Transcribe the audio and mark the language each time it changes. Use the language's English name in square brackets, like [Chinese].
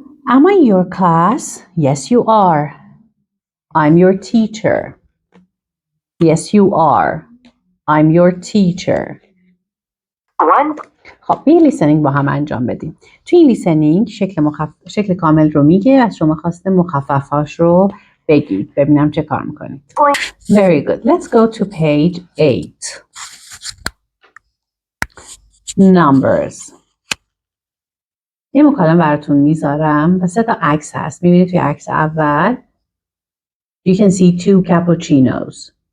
[English] Am I in your class? Yes, you are. I'm your teacher. Yes, you are. I'm your teacher. [Persian] خب به لیسنینگ با هم انجام بدیم. توی این لیسنینگ شکل کامل رو میگه. از شما خواسته مخففهاش رو بگید. ببینم چه کار میکنید. [English] Very good. Let's go to page 8. numbers. [Persian] یه مکالمه براتون میذارم و 3 تا عکس هست. میبینید توی عکس اول [English] you can see 2 cappuccinos.